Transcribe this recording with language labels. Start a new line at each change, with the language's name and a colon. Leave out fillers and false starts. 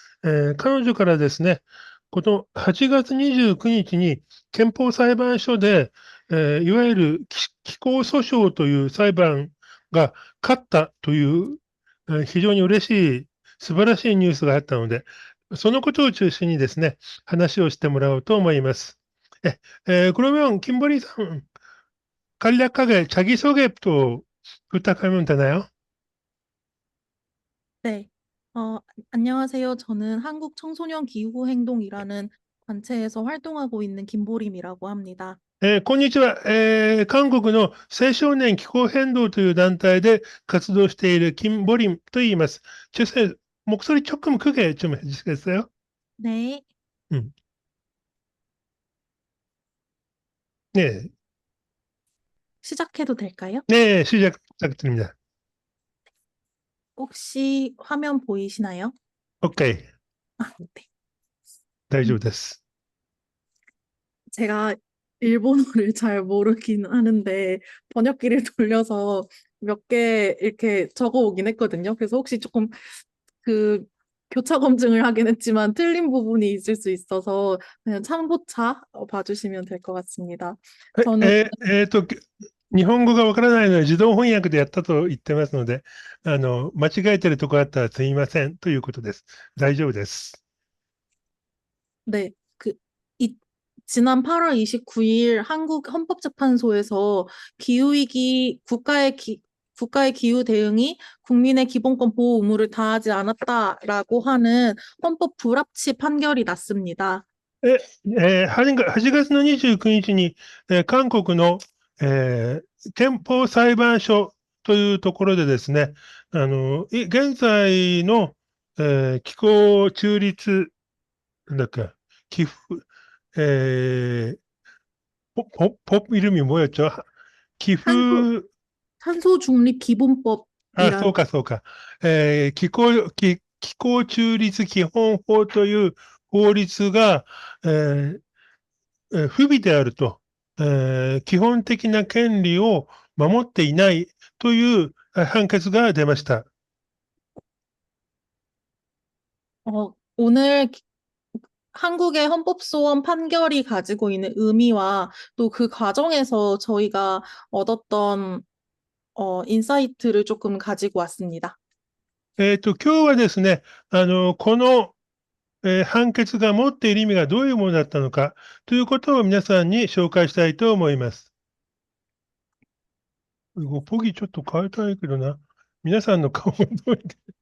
Japanese: 彼女からですね、この8月29日に憲法裁判所で、いわゆる気候訴訟という裁判が勝ったという、非常に嬉しい、素晴らしいニュースがあったので、そのことを中心にですね、話をしてもらおうと思います。
Korean: 그러면 김보리 상 간략하게 자기소개부터 부탁하면 되나요? 네. 어, 안녕하세요. 저는 한국 청소년 기후 행동이라는 단체에서 활동하고 있는 김보림이라고 합니다.
Japanese: こんにちは。韓国の青少年気候変動という団体で活動している金ボリンと言います。
Korean: 주세 목소리 조금 크게 좀 해주시겠어요? 네. 음. 네, 시작해도 될까요? 네, 시작 부탁드립니다. 혹시 화면 보이시나요?
English: 오케이,
Korean: 아, 네. 음,
Japanese: 大丈夫です。
Korean: 제가 일본어를 잘 모르긴 하는데 번역기를 돌려서 몇 개 이렇게 적어 오긴 했거든요. 그래서 혹시 조금 그 교차 검증을 하긴 했지만 틀린 부분이 있을 수 있어서 그냥 참고차 봐주시면 될 것 같습니다.
Japanese: はい、
Korean: 저는
Japanese: 日本語がわからないので自動翻訳でやったと言ってますので、間違えてるところあったらすみませんということです。大丈夫です。
Korean: 네, 이, 지난 8월 29일 한국 헌법재판소에서 기후위기, 국가의 기후 대응이 국민의 기본권 보호 의무를 다하지 않았다라고 하는 헌법 불합치 판결이 났습니다.
Japanese: え、8月の29日に、韓国の、憲法裁判所というところでですね、現在の、気候中立、なんだっけ、寄付、え
Korean: 이름이 뭐였죠? 탄소, 기후, 탄소 중립 あ、 기본법이란
Japanese: そうか、そうか。気候中立基本法という法律が、えー不備であると、基本的な権利を守っていないという判決が出ました。
Korean: 오늘 한국의 헌법소원 판결이 가지고 있는 의미와 또 그 과정에서 저희가 얻었던 인사이트를 조금 가지고 왔습니다.
Japanese: 今日はですね、この、判決が持っている意味がどういうものだったのかということを皆さんに紹介したいと思います。ポギちょっと変えたいけどな。皆さんの顔を覚えて。